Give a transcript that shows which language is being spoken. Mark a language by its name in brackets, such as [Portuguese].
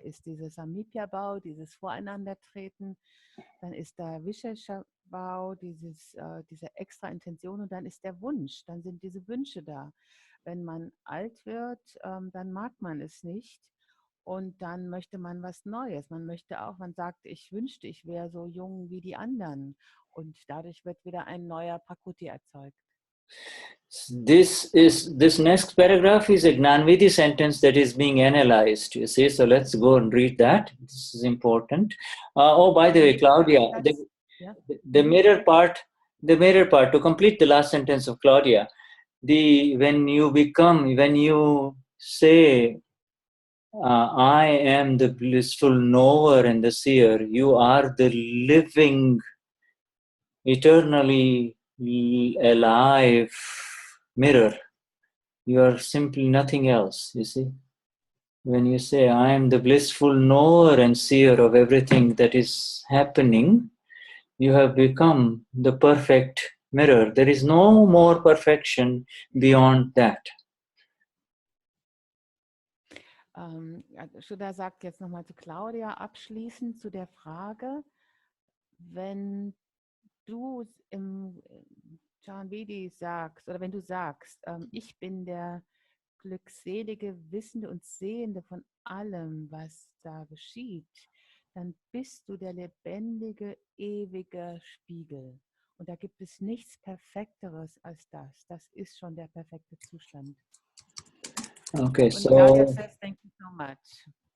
[German] Da ist dieses Samipya-Bau, dieses Voreinandertreten, dann ist der vishesha-Bau, diese extra Intention und dann ist der Wunsch, dann sind diese Wünsche da. Wenn man alt wird, dann mag man es nicht. Und dann möchte man was Neues. Man möchte auch, man sagt, ich wünschte, ich wäre so jung wie die anderen. Und dadurch wird wieder ein neuer Prakruti erzeugt. [English] This next paragraph is a Gnanvidi sentence that is being analyzed. You see, so let's go and read that. This is important. Oh, by the way, Claudia, the mirror part. To complete the last sentence of Claudia, when you say, I am the blissful knower and the seer, you are the living, eternally alive mirror. You are simply nothing else, you see. When you say, I am the blissful knower and seer of everything that is happening, you have become the perfect mirror. There is no more perfection beyond that. [German] Shuddha sagt jetzt nochmal zu Claudia abschließend zu der Frage, wenn du im Chanvedi sagst, oder wenn du sagst, ich bin der glückselige, Wissende und Sehende von allem, was da geschieht, dann bist du der lebendige, ewige Spiegel. Und da gibt es nichts Perfekteres als das. Das ist schon der perfekte Zustand. [English] Okay, so Claudia says, thank you so much.